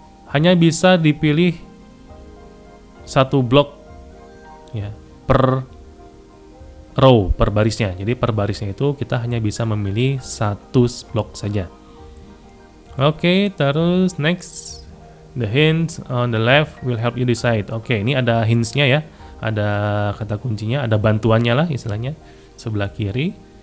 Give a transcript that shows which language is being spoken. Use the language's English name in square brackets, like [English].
[Indonesian] Hanya bisa dipilih satu blok ya per row, per barisnya. Jadi per barisnya itu kita hanya bisa memilih satu blok saja. Oke, terus next. [English] The hints on the left will help you decide. [Indonesian] Oke, ini ada hints-nya ya. Ada kata kuncinya, ada bantuannya lah istilahnya sebelah kiri.